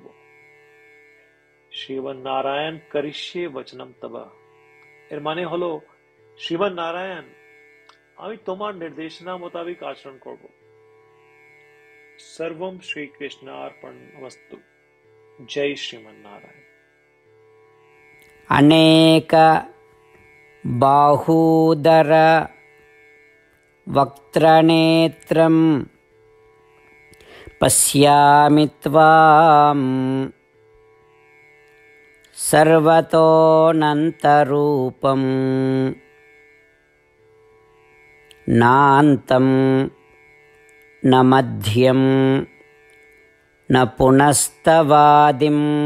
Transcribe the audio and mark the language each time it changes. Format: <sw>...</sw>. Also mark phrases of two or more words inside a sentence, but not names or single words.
<sa>শ্রীমান নারায়ণ করিষ্যে বচনম তব,</sa> <bn>এর মানে হলো, শ্রীমান নারায়ণ, আমি তোমার নির্দেশনা মোতাবেক আচরণ করব।</bn> <sa>সর্বম শ্রীকৃষ্ণার্পণমস্তু।</sa> <bn>জয় শ্রীমান নারায়ণ।</bn> <sa>अनेक बाहूदर वक्त्रनेत्रं पश्यामि त्वां सर्वतोऽनन्तरूपं नान्तं न मध्यं न पुनस्तवादिं</sa>